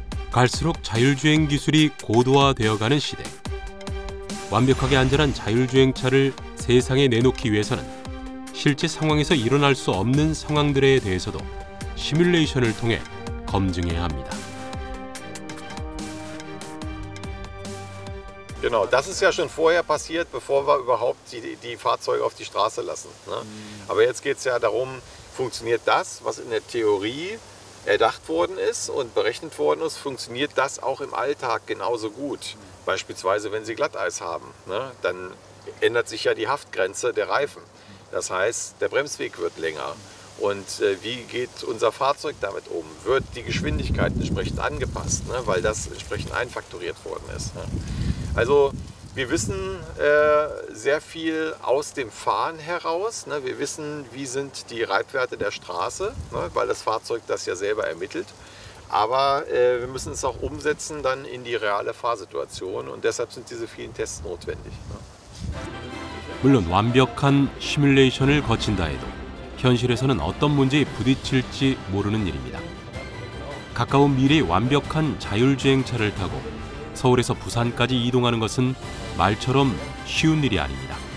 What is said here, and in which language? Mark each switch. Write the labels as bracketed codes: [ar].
[ko] 갈수록 자율주행 기술이 고도화되어가는 시대. 완벽하게 안전한 자율주행차를 세상에 내놓기 위해서는 실제 상황에서 일어날 수 없는 상황들에 대해서도 시뮬레이션을 통해 검증해야 합니다. [de] Genau, das ist ja schon vorher passiert, bevor wir überhaupt die Fahrzeuge auf die Straße lassen. Ne? Aber jetzt geht es ja darum, funktioniert das, was in der Theorie erdacht worden ist und berechnet worden ist, funktioniert das auch im Alltag genauso gut? Beispielsweise, wenn Sie Glatteis haben, ne? Dann ändert sich ja die Haftgrenze der Reifen. Das heißt, der Bremsweg wird länger. Und wie geht unser Fahrzeug damit um? Wird die Geschwindigkeit entsprechend angepasst, ne? Weil das entsprechend einfaktoriert worden ist. Ne? Also wir wissen sehr viel aus dem Fahren heraus. Ne? Wir wissen, wie sind die Reibwerte der Straße, ne? Weil das Fahrzeug das ja selber ermittelt. Aber wir müssen es auch umsetzen dann in die reale Fahrsituation und deshalb sind diese vielen Tests notwendig. Ne? [ko] 물론 완벽한 시뮬레이션을 거친다 해도 현실에서는 어떤 문제에 부딪힐지 모르는 일입니다. 가까운 미래의 완벽한 자율주행차를 타고 서울에서 부산까지 이동하는 것은 말처럼 쉬운 일이 아닙니다.